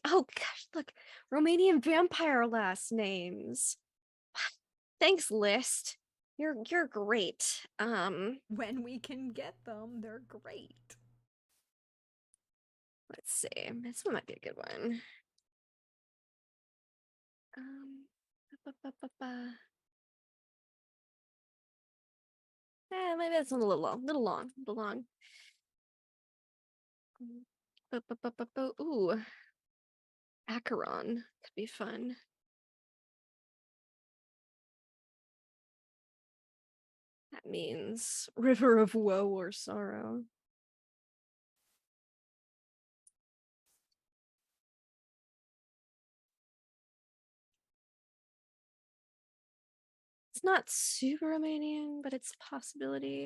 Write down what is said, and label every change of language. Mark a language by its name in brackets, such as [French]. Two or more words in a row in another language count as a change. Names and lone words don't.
[English] Oh gosh, look, Romanian vampire last names. Thanks, list. You're great. When we can get them, they're great. Let's see. This one might be a good one. Um, ba, ba, ba, ba. Maybe that's one a little long, little long, little long. Ba, ba, ba, ba, ba. Ooh, Acheron could be fun. That means river of woe or sorrow. It's not super Romanian, but it's a possibility.